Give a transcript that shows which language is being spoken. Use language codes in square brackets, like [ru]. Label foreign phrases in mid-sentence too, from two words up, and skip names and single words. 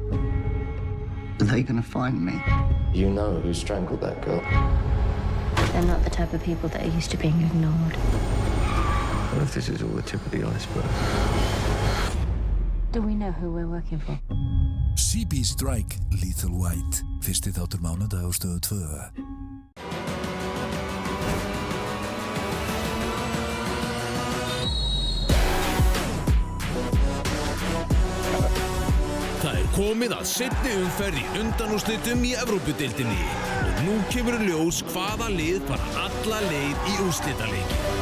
[en] Are they gonna find me? You know who strangled that girl. They're not the type of people that are used to being ignored. What if this is all the tip of the iceberg? Do we know who we're working for? CB Strike, Lethal White. [is] Fyrsti þáttur mánudag á Stöð 2. Það er komið að seinni umferð í undanúrslitum í Evrópudeildinni og nú kemur ljós hvaða lið fara alla leið í úrslitaleiki.